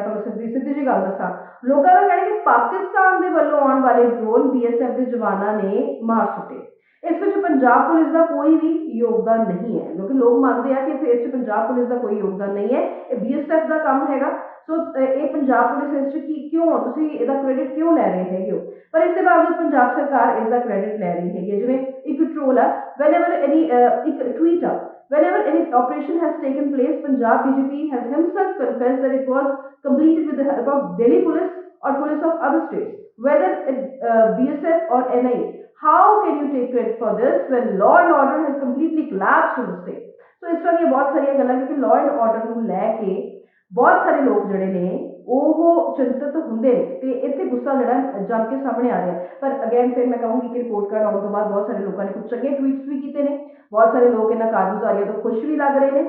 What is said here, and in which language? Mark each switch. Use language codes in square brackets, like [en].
[pa] ਤੁਹਾਨੂੰ ਸਿੱਧੀ ਜਿਹੀ ਗੱਲ ਦੱਸਾਂ, ਲੋਕਾਂ ਦਾ ਕਹਿਣਾ ਕਿ ਪਾਕਿਸਤਾਨ ਦੇ ਵੱਲੋਂ ਆਉਣ ਵਾਲੇ ਡਰੋਨ BSF ਦੇ ਜਵਾਨਾਂ ਨੇ ਮਾਰ ਸੁੱਟੇ। ਇਸ ਵਿੱਚ ਪੰਜਾਬ ਪੁਲਿਸ ਦਾ ਕੋਈ ਵੀ ਯੋਗਦਾਨ ਨਹੀਂ ਹੈ, ਕਿਉਂਕਿ ਲੋਕ ਮੰਨਦੇ ਆ ਕਿ ਇਸ ਵਿੱਚ ਪੰਜਾਬ ਪੁਲਿਸ ਦਾ ਕੋਈ ਯੋਗਦਾਨ ਨਹੀਂ ਹੈ, ਇਹ BSF ਦਾ ਕੰਮ ਹੈਗਾ। ਸੋ ਇਹ ਪੰਜਾਬ ਪੁਲਿਸ ਇਸ 'ਚ ਕਿਉਂ ਤੁਸੀਂ ਇਹਦਾ ਕ੍ਰੈਡਿਟ ਕਿਉਂ ਲੈ ਰਹੇ ਹੈਗੇ ਹੋ? ਪਰ ਇਸ ਦੇ ਬਾਵਜੂਦ ਪੰਜਾਬ ਸਰਕਾਰ ਇਸ ਦਾ ਕ੍ਰੈਡਿਟ ਲੈ ਰਹੀ ਹੈਗੀ। ਜਿਵੇਂ ਇੱਕ ਟ੍ਰੋਲ ਆ, ਇੱਕ ਟਵੀਟ ਆ, [en] whenever any operation has taken place, Punjab DGP has himself confessed that it was completed with the help of Delhi police or police of other states, whether BSF or NIA. How can you take credit for this when law and order has completely collapsed in the state? [pa] So ਇਸ ਤਰ੍ਹਾਂ ਦੀਆਂ ਬਹੁਤ ਸਾਰੀਆਂ ਗੱਲਾਂ, ਕਿਉਂਕਿ law and order ਨੂੰ ਲੈ ਕੇ ਬਹੁਤ ਸਾਰੇ ਲੋਕ ਜਿਹੜੇ ਨੇ ਉਹ ਚਿੰਤਤ ਹੁੰਦੇ ਨੇ, ਤੇ ਇੱਥੇ ਗੁੱਸਾ ਜਿਹੜਾ ਜਮ ਕੇ ਸਾਹਮਣੇ ਆ ਰਿਹਾ। ਪਰ ਅਗੇਨ ਫਿਰ ਮੈਂ ਕਹੂੰਗੀ ਕਿ ਰਿਪੋਰਟ ਕਾਰਡ ਆਉਣ ਤੋਂ ਬਾਅਦ ਬਹੁਤ ਸਾਰੇ ਲੋਕਾਂ ਨੇ ਕੁਝ ਚੰਗੇ ਟਵੀਟਸ ਵੀ ਕੀਤੇ ਨੇ, ਬਹੁਤ ਸਾਰੇ ਲੋਕ ਇਹਨਾਂ ਕਾਰਗੁਜ਼ਾਰੀਆਂ ਤੋਂ ਖੁਸ਼ ਵੀ ਲੱਗ ਰਹੇ ਨੇ।